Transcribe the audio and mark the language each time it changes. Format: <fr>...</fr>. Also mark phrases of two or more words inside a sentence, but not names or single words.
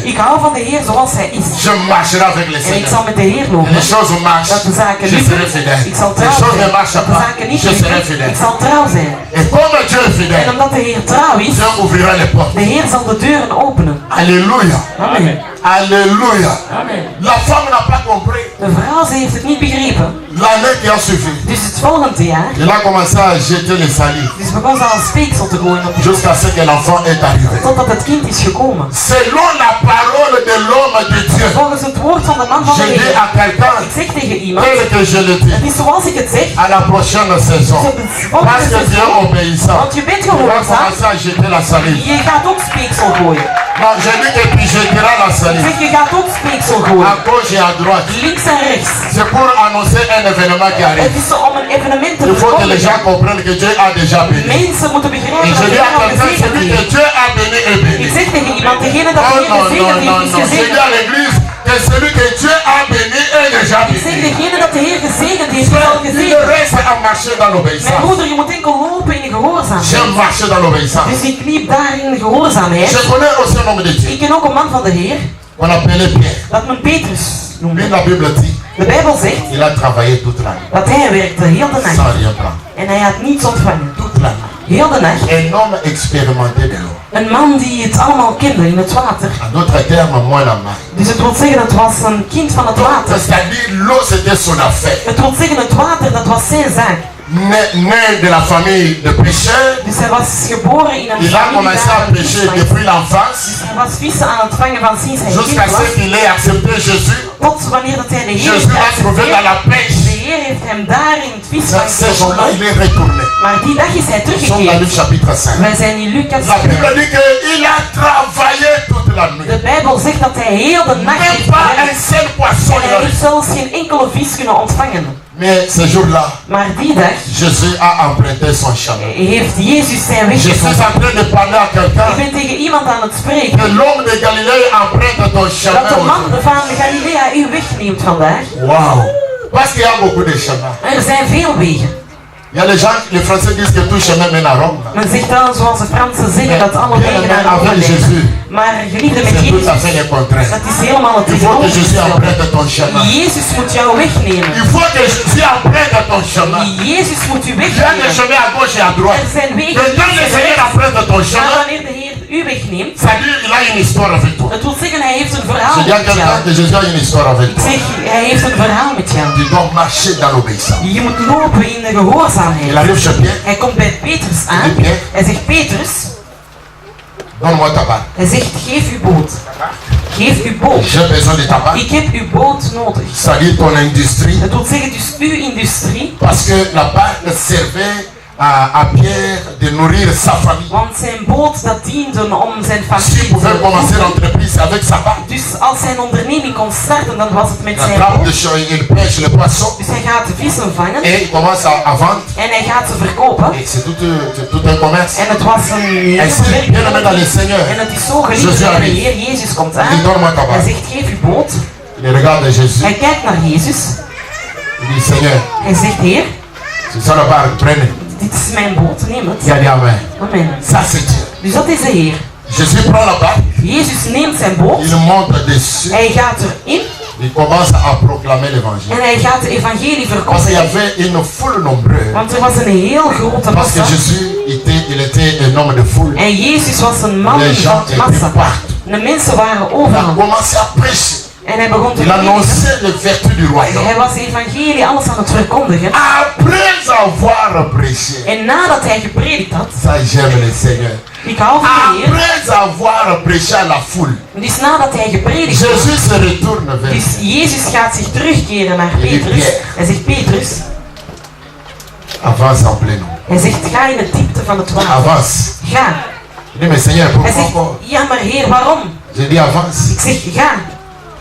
<nl>Ik hou van de Heer zoals hij is. En ik zal met de Heer lopen. Dat de zaken lukken. Ik zal trouw zijn. Dat de zaken niet lukken. Ik zal trouw zijn. En omdat de Heer trouw is, de Heer zal de deuren openen.</nl> <fr>Alléluia. Amen. Alléluia. Amen. La femme n'a pas compris.</fr> <nl>De vrouw, ze heeft het niet begrepen.</nl> <fr>L'année qui a suivi,</fr> <nl>Dus het volgende jaar,</nl> <fr>elle a commencé à jeter les salives</fr> <nl>dus begon ze al speeksel te gooien op de</nl> <fr>jusqu'à ce que l'enfant est arrivé.</fr> <nl>totdat het kind is gekomen.</nl> <fr>Selon la parole de l'homme de Dieu,</fr> <nl>Volgens het woord van de man van de</nl> <fr>je dis</fr> <nl>Heer.</nl> <fr>à quelqu'un,</fr> <nl>Ik zeg tegen iemand,</nl> <fr>tel que je le dis,</fr> <nl>het is zoals ik het zeg,</nl> <fr>à la prochaine saison, parce que Dieu est obéissant,</fr> <nl>want je bent</nl> <fr>tu vas</fr> <nl>gehoorzaam,</nl> <fr>commencer à jeter la salive.</fr> <nl>je gaat ook speeksel gooien.</nl> <fr>Non, je dis que tu jetteras la</fr> <nl>Ik</nl> <fr>salive</fr> <nl>zeg, je gaat ook speeksel</nl> <fr>à</fr> <nl>gooien.</nl> <fr>gauche et à droite.</fr> <nl>Links en rechts.</nl> <fr>C'est pour annoncer un événement qui arrive.</fr> <nl>Het is om een evenement te</nl> <fr>Il faut que les gens</fr> <nl>verkondigen.</nl> <fr>comprennent que Dieu a déjà béni.</fr> <nl>Mensen moeten</nl> <fr>Et</fr> <nl>begrijpen</nl> <fr>je</fr> <nl>dat</nl> <fr>dis</fr> <nl>de</nl> <fr>à</fr> <nl>Heer al</nl> <fr>quelqu'un,</fr> <nl>gezegend</nl> <fr>celui que</fr> <nl>heeft.</nl> <fr>Dieu a béni est</fr> <nl>Ik</nl> <fr>béni.</fr> <nl>zeg tegen iemand, degene dat de</nl> <fr>Oh</fr> <nl>Heer</nl> <fr>non,</fr> <nl>gezegend</nl> <fr>non, non,</fr> <nl>heeft, is</nl> <fr>non. Je dis</fr> <nl>gezegend.</nl> <fr>à l'église que celui que Dieu a béni est déjà</fr> <nl>Ik zeg,</nl> <fr>béni.</fr> <nl>degene dat de Heer gezegend heeft, is al</nl> <fr>Il</fr> <nl>gezegend.</nl> <fr>reste à marcher dans</fr> <nl>Mijn</nl> <fr>l'obéissance.</fr> <nl>broeder, je moet enkel lopen in de gehoorzaamheid.</nl> <fr>J'aime marcher dans l'obéissance.</fr> <nl>Dus ik liep daar in de gehoorzaamheid.</nl> <fr>Je connais aussi un homme de Dieu.</fr> <nl>Ik ken ook een man van de Heer,</nl> <fr>On appelait Pierre.</fr> <nl>dat men Petrus</nl> <fr>Lui,</fr> <nl>noemde.</nl> <fr>la Bible dit,</fr> <nl>De Bijbel zegt</nl> <fr>il a travaillé toute l'année.</fr> <nl>dat hij werkte heel de</nl> <fr>Sans</fr> <nl>nacht.</nl> <fr>rien prendre.</fr> <nl>En hij had niets ontvangen.</nl> <fr>Toute l'année.</fr> <nl>Heel de nacht.</nl> <fr>Un homme expérimenté de l'eau.</fr> <nl>Een man die het allemaal kende in het water.</nl> <fr>En d'autres termes, moi la main.</fr> <nl>Dus het wil zeggen, het was een kind van het water.</nl> <fr>C'est-à-dire, l'eau c'était son affaire.</fr> <nl>Het wil zeggen, het water, dat was zijn zaak.</nl> <fr>Né de la famille de pécheurs,</fr> <nl>Dus hij was geboren in een</nl> <fr>il a</fr> <nl>familie</nl> <fr>commencé à</fr> <nl>daar.</nl> <fr>pécher depuis l'enfance</fr> <nl>Hij was vissen aan het vangen van sinds hij</nl> <fr>jusqu'à</fr> <nl>kind was.</nl> <fr>ce qu'il ait accepté Jésus.</fr> <nl>Tot wanneer dat hij de Heer</nl> <fr>Jésus</fr> <nl>heeft</nl> <fr>l'a trouvé dans</fr> <nl>geaccepteerd.</nl> <fr>la pêche.</fr> <nl>De Heer heeft hem daar in het visvang</nl> <fr>Ce jour-là, il est retourné.</fr> <nl>Maar die dag is hij</nl> <fr>Nous sommes dans</fr> <nl>teruggekeerd.</nl> <fr>Luc chapitre 5.</fr> <nl>Wij zijn in Lucas.</nl> <fr>La Bible dit qu'il a travaillé toute la nuit.</fr> <nl>De Bijbel zegt dat hij heel de nacht</nl> <fr>Même</fr> <nl>heeft</nl> <fr>pas un</fr> <nl>gewerkt.</nl> <fr>seul poisson.</fr> <nl>En hij heeft zelfs geen enkele vis kunnen ontvangen.</nl> <fr>Mais ce jour-là,</fr> <nl>Maar die dag</nl> <fr>Jésus a emprunté son chemin.</fr> <nl>heeft Jezus zijn weg</nl> <fr>Je suis</fr> <nl>gevonden.</nl> <fr>en train de parler à</fr> <nl>Ik</nl> <fr>quelqu'un</fr> <nl>ben tegen iemand aan het spreken.</nl> <fr>que l'homme de Galilée emprunte ton chemin.</fr> <nl>Dat de man van Galilea u wegneemt vandaag.</nl> <fr>Waouh! Parce qu'il y a beaucoup de chemins.</fr> <nl>Er zijn veel wegen.</nl> <fr>Il y a les gens, les Français disent que tout chemin mène à Rome.</fr> <nl>Men zegt wel, zoals de Fransen zeggen, dat alle</nl> <fr>Bien</fr> <nl>wegen</nl> <fr>aimé</fr> <nl>naar Rome</nl> <fr>avec Jésus,</fr> <nl>leiden. Maar geliefde met</nl> <fr>c'est tout à</fr> <nl>Jezus,</nl> <fr>fait le contraire.</fr> <nl>dat is helemaal het</nl> <fr>Il faut que Jésus</fr> <nl>tegenovergestelde.</nl> <fr>emprunte ton chemin.</fr> <nl>Jezus moet jou wegnemen.</nl> <fr>Il faut que Jésus emprunte ton chemin.</fr> <nl>Jezus moet u</nl> <fr>Il y a des</fr> <nl>wegnemen.</nl> <fr>chemins à gauche et à droite.</fr> <nl>Er zijn wegen</nl> <fr>Mais quand le Seigneur emprunte ton</fr> <nl>maar</nl> <fr>chemin,</fr> <nl>wanneer de Heer u wegneemt,</nl> <fr>ça dit qu'il a une histoire avec toi.</fr> <nl>het wil zeggen hij heeft een verhaal</nl> <fr>Je dis à</fr> <nl>met</nl> <fr>quelqu'un</fr> <nl>jou.</nl> <fr>que Jésus a une histoire avec</fr> <nl>Ik</nl> <fr>toi.</fr> <nl>zeg, hij heeft een verhaal met jou.</nl> <fr>Tu dois marcher dans l'obéissance.</fr> <nl>Je moet lopen in de gehoorzaamheid.</nl> <fr>Il arrive chez Pierre,</fr> <nl>Hij komt bij Petrus aan. Wie Pierre? Hij zegt, Petrus,</nl> <fr>donne-moi ta barque.</fr> <nl>hij zegt, geef uw boot. Geef uw boot.</nl> <fr>J'ai besoin de ta barque.</fr> <nl>Ik heb uw boot nodig.</nl> <fr>C'est-à-dire ton industrie.</fr> <nl>Dat wil zeggen dus uw industrie.</nl> <fr>Parce que la barque servait à Pierre de nourrir sa famille.</fr> <nl>Want zijn boot dat diende om zijn</nl> <fr>S'il</fr> <nl>familie</nl> <fr>pouvait commencer</fr> <nl>te</nl> <fr>l'entreprise avec sa barque,</fr> <nl>Dus als zijn onderneming kon starten, dan was het met</nl> <fr>il</fr> <nl>zijn</nl> <fr>attrape</fr> <nl>boot.</nl> <fr>il pêche le poisson</fr> <nl>Dus hij gaat de vissen vangen</nl> <fr>et il commence à vendre.</fr> <nl>en hij gaat ze verkopen.</nl> <fr>Et c'est tout un commerce.</fr> <nl>En het was een heel</nl> <fr>Ainsi, bien aimé dans le Seigneur,</fr> <nl>En het is zo geliefd</nl> <fr>Jésus</fr> <nl>dat de</nl> <fr>arrive.</fr> <nl>Heer Jezus komt</nl> <fr>Il dit</fr> <nl>aan.</nl> <fr>donne-moi ta</fr> <nl>Hij</nl> <fr>barque.</fr> <nl>zegt, geef uw boot.</nl> <fr>Il regarde Jésus.</fr> <nl>Hij kijkt naar Jezus.</nl> <fr>Il dit Seigneur,</fr> <nl>Hij zegt, Heer,</nl> <fr>c'est ça la barque, prenez.</fr> <nl>dit is mijn boot, neem</nl> <fr>Il</fr> <nl>het.</nl> <fr>a dit Amen.</fr> <nl>Amen.</nl> <fr>Ça c'est Dieu.</fr> <nl>Dus dat is de Heer.</nl> <fr>Jésus prend la barque,</fr> <nl>Jezus neemt zijn boot.</nl> <fr>il monte dessus,</fr> <nl>Hij gaat erin</nl> <fr>il commence à proclamer l'évangile.</fr> <nl>en hij gaat de evangelie</nl> <fr>Parce qu'il y</fr> <nl>verkondigen.</nl> <fr>avait une foule nombreuse.</fr> <nl>Want er was een heel grote</nl> <fr>Parce que</fr> <nl>massa.</nl> <fr>Jésus il était un homme de foule.</fr> <nl>En Jezus was een man</nl> <fr>Les gens</fr> <nl>van</nl> <fr>étaient</fr> <nl>massa.</nl> <fr>partout.</fr> <nl>De mensen waren</nl> <fr>Il a</fr> <nl>overal.</nl> <fr>commencé à prêcher.</fr> <nl>En hij begon te</nl> <fr>Il</fr> <nl>prediken.</nl> <fr>annonçait les vertus du royaume.</fr> <nl>Hij was de evangelie alles aan het verkondigen.</nl> <fr>Après avoir prêché,</fr> <nl>En nadat hij gepredikt had,</nl> <fr>ça j'aime le Seigneur.</fr> <nl>ik hou van de Heer.</nl> <fr>Après avoir prêché à la foule,</fr> <nl>Dus nadat hij gepredikt had,</nl> <fr>Jésus se retourne vers</fr> <nl>dus Jezus gaat zich terugkeren naar Hij zegt, Petrus.</nl> <fr>Pierre.</fr> <nl>Hij zegt, Petrus,</nl> <fr>avance en plein eau.</fr> <nl>hij zegt, ga in de diepte van het water.</nl> <fr>Avance.</fr> <nl>Ga.</nl> <fr>Il dit mais Seigneur,</fr> <nl>Hij</nl> <fr>pourquoi</fr> <nl>zegt,</nl> <fr>encore?</fr> <nl>ja maar Heer, waarom?</nl> <fr>Je dis avance.</fr> <nl>Ik zeg, ga.</nl>